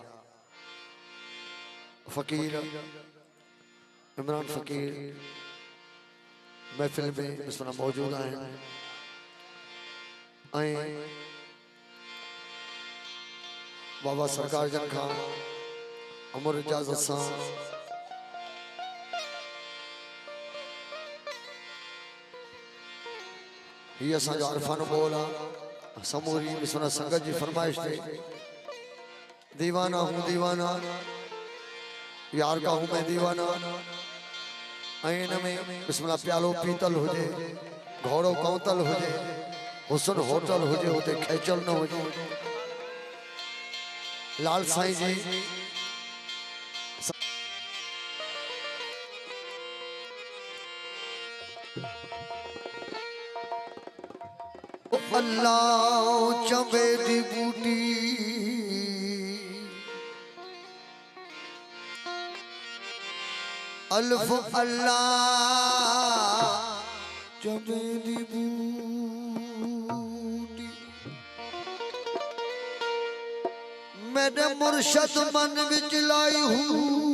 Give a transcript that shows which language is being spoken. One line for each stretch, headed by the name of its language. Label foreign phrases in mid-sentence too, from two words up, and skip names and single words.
Sindhi: फ़कीर इमरान फ़कीर महफ़िल में इस वक़्त मौजूद आहिनि ऐं बाबा सरकार जन खां अमर इजाज़त सां ये असांजो अरफानो बोल आहे। समूरी बिस्मिल्लाह संगत जी फरमाइश ते
Urdu: دیوانہ ہوں دیوانہ یار کا ہوں میں دیوانہ.
Sindhi: ऐं इन में बिस्मिल्लाह प्यालो पीतल हुजे, घोड़ो कौतल हुजे, हुसन होटल हुजे, हुते खेचल न हुजे।
Punjabi: ਲਾਲ ਸਾਈਂ ਜੀ ਅੱਲਾਹ ਚੰਬੇ ਦੀ ਬੂਟੀ ਅਲਫ਼ ਅੱਲਾਹ ਚੰਬੇ ਦੀ ਬੂਟੀ ਮੇਰੇ ਮੁਰਸ਼ਦ ਮਨ ਵਿਚ ਲਾਈ ਹੂ